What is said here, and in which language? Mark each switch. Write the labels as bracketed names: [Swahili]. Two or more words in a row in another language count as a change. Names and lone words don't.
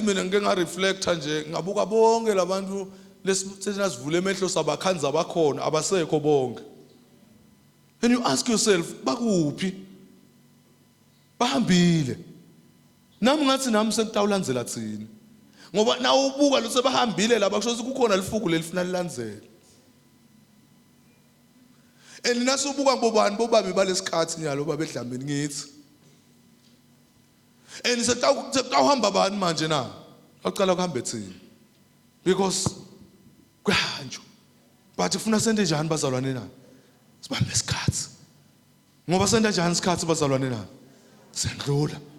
[Swati] mina ngike nga reflector nje ngabuka bonke labantu lesithina sivule emehlo sabakhanza bakhona abasekho bonke [English] and you ask yourself [Swati] bakuphi bahambile nami ngathi nami sengitawulandzela thina ngoba na ubuka lo sebahambile laba kusho ukuthi kukhona lifuku lelifuna lilandzele and nasubuka ngobani bobabe balesikhathi nyalo babedlambeni ngithi and setawuhamba bani manje na aqala kuhambe thina because kwanjo but ufuna sende njani bazalwane na sibambe isikhathi ngoba senda njani isikhathi bazalwane na sendlula